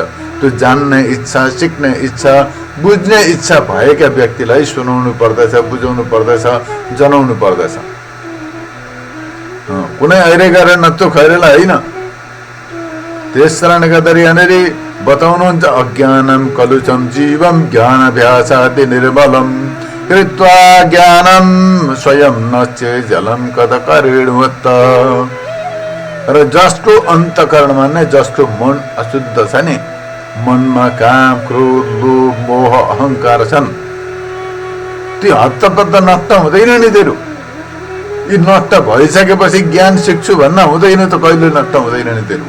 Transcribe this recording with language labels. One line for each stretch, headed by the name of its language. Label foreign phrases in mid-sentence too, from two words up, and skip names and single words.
Nepali: त्यो जान्ने इच्छा, सिक्ने इच्छा, बुझ्ने इच्छा भएका व्यक्तिलाई सुनाउनु पर्दछ, बुझाउनु पर्दछ, जनाउनु पर्दछ। कुनै अहिले गरेर नत्थु खैरेला होइन। त्यस कारणले गर्दाखेरि यहाँनिर बताउनुहुन्छ
Sanskrit: अज्ञानम कलुषम जीवम ज्ञानाभ्यासादि निर्मलम कृत्वा ज्ञानम स्वयं नचेत् जलं कतकरेणवत्।
Nepali: र जसको अन्तःकरणमा नै, जसको मन अशुद्ध छ नि, मनमा काम, क्रोध, लोभ, मोह, अहंकार छन्, त्यो हत्तपत्त नष्ट हुँदैन नि तेरो। यी नष्ट भइसकेपछि ज्ञान सिक्छु भन्न हुँदैन त, कहिले नष्ट हुँदैन नि तेरो।